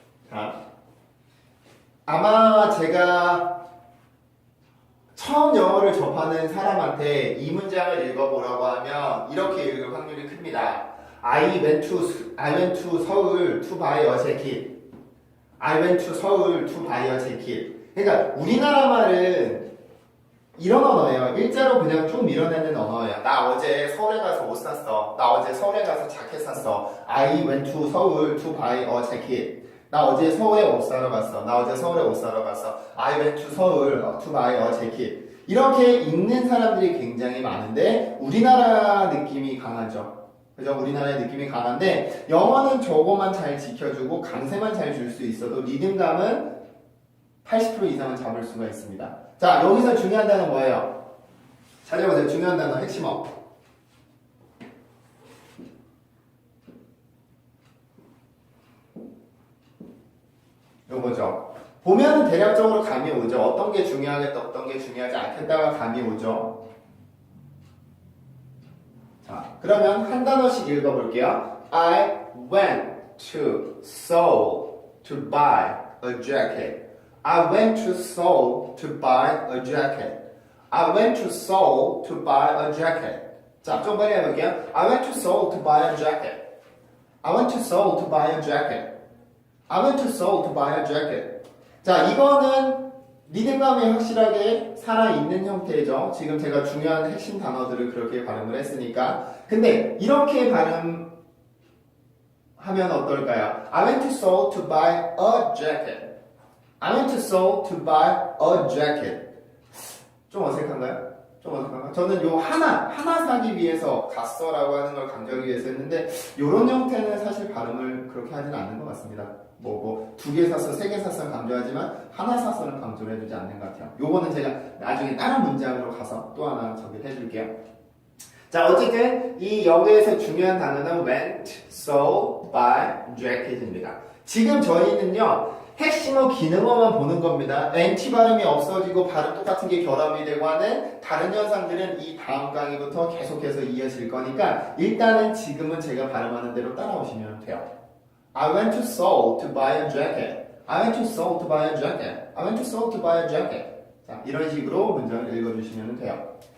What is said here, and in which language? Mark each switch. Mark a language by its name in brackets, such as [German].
[Korean] 자, 아마 제가 처음 영어를 접하는 사람한테 이 문장을 읽어보라고 하면 이렇게 읽을 확률이 큽니다. [English] I went to 서울 to buy a jacket. I went to 서울 to buy a jacket. [Korean] 그러니까 우리나라 말은 이런 언어예요. 일자로 그냥 쭉 밀어내는 언어예요. 나 어제 서울에 가서 옷 샀어. 나 어제 서울에 가서 자켓 샀어. [English] I went to 서울 to buy a jacket. [Korean] 나 어제 서울에 옷 사러 갔어. 나 어제 서울에 옷 사러 갔어. [English] I went to 서울 to buy a jacket. [Korean] 이렇게 읽는 사람들이 굉장히 많은데 우리나라 느낌이 강하죠. 그죠? 우리나라의 느낌이 강한데 영어는 저거만 잘 지켜주고 강세만 잘 줄 수 있어도 리듬감은 80% 이상은 잡을 수가 있습니다. 자, 여기서 중요한 단어 뭐예요? 찾아보세요. 중요한 단어 핵심어. 요거죠. 보면은 대략적으로 감이 오죠. 어떤 게 중요하겠다, 어떤 게 중요하지 않겠다가 감이 오죠. 자, 그러면 한 단어씩 읽어볼게요. [English] I went to Seoul to buy a jacket. I went to Seoul to buy a jacket. I went to Seoul to buy a jacket. [Korean] 자, 좀 빨리 해볼게요. [English] I went to Seoul to buy a jacket. I went to Seoul to buy a jacket. I went to Seoul to buy a jacket. [Korean] 자, 이거는 리듬감이 확실하게 살아있는 형태죠. 지금 제가 중요한 핵심 단어들을 그렇게 발음을 했으니까. 근데 이렇게 발음하면 어떨까요? [English] I went to Seoul to buy a jacket. I went to Seoul to buy a jacket. [Korean] 좀 어색한가요? 좀 어색한가요? 저는 요 하나 사기 위해서 갔어라고 하는 걸 강조하기 위해서 했는데 요런 형태는 사실 발음을 그렇게 하진 않는 것 같습니다. 두 개 샀어, 세 개 샀어 강조하지만 하나 샀어는 강조를 해주지 않는 것 같아요. 요거는 제가 나중에 다른 문장으로 가서 또 하나 저기 해줄게요. 자, 어쨌든 이 여기에서 중요한 단어는 went, saw, buy, jacket입니다. 지금 저희는요 핵심어 기능어만 보는 겁니다. NT 발음이 없어지고 발음 똑같은 게 결합이 되고 하는 다른 현상들은 이 다음 강의부터 계속해서 이어질 거니까 일단은 지금은 제가 발음하는 대로 따라오시면 돼요. [English] I went to Seoul to buy a jacket. I went to Seoul to buy a jacket. I went to Seoul to buy a jacket. [Korean] 자, 이런 식으로 문장을 읽어주시면 돼요.